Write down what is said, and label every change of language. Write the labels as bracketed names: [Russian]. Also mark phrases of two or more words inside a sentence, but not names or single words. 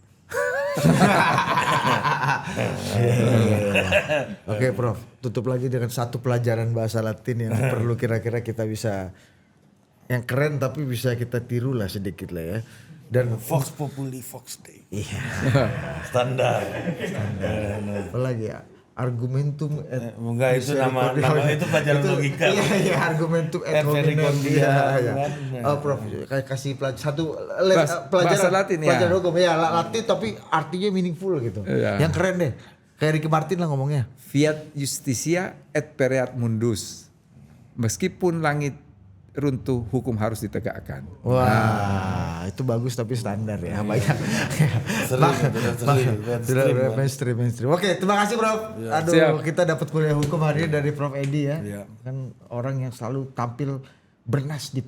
[Indonesian] Oke, Prof. Tutup lagi dengan satu pelajaran bahasa Latin yang perlu kira-kira kita bisa yang keren tapi bisa kita tiru lah sedikit lah ya. Dan [Latin] Vox Populi Vox Dei. [Indonesian] iya, Standar. apa lagi ya? [Latin] Argumentum et [Indonesian] Enggak itu nama itu pelajaran logika. Iya, [Latin] argumentum et Et hominem. vericondia, [Indonesian] Iya. kan? Oh, Prof, kasih satu Bahasa pelajaran Latin, ya. pelajaran hukum ya, Latin tapi artinya meaningful gitu. Iya. Yang keren deh. Kayak Ricky Martin lah ngomongnya. [Latin] fiat justitia et pereat mundus. [Indonesian] Meskipun langit runtuh, hukum harus ditegakkan. Wah, itu bagus tapi standar ya. Banyak. Sudah mainstream. Oke, terima kasih Prof. Aduh, Siap. kita dapat kuliah hukum hari ini dari Prof Edi ya. Iya. Kan orang yang selalu tampil bernas di